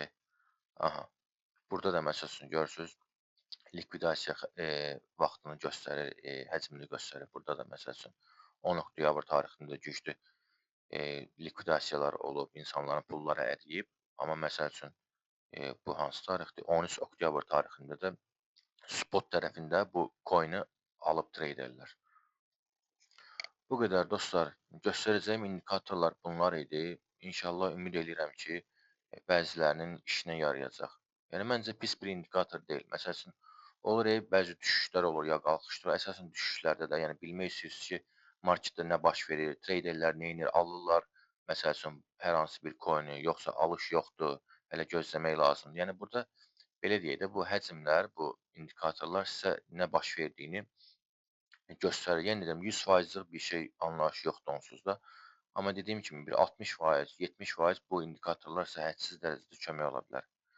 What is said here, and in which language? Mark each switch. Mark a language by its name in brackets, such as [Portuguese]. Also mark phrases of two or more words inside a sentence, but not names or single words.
[Azerbaijani] Aha, burada da məsəl üçün, görürsünüz, likvidasiya vaxtını göstərir, həcmini göstərir. Burada da məsəl üçün, 10 oktyabr tarixində güclü likvidasiyalar olub, insanların pulları əriyib. Amma məsəl üçün, bu hansı tarixdir? 13 oktyabr tarixində də spot tərəfində bu coin-i alıb treyderlər. Bu qədər dostlar, göstərəcəyim indikatorlar bunlar idi. İnşallah ümid edirəm ki, bəzilərinin işinə yarayacaq. Yəni, məncə pis bir indikator deyil. Məsəl üçün, olur, bəzi düşüşlər olur, ya qalxışlar. Əsasən düşüşlərdə də, yəni bilmək istəyirsiniz ki, marketdə nə baş verir, treyderlər nə edir, alırlar, məsəl üçün, hər hansı bir coin-i, yoxsa alış yoxdur, hələ gözləmək lazımdır. Yəni, burada belə deyək də, bu həcmlər, bu indikatorlar sizə nə baş verdiyini göstərir. Yəni deyirəm, 100%-lik bir şey anlayış yoxdur onsuz da. Amma dediyim kimi bir 60%, 70% bu indikatorlar sizə hədsiz dərəcədə kömək ola bilər.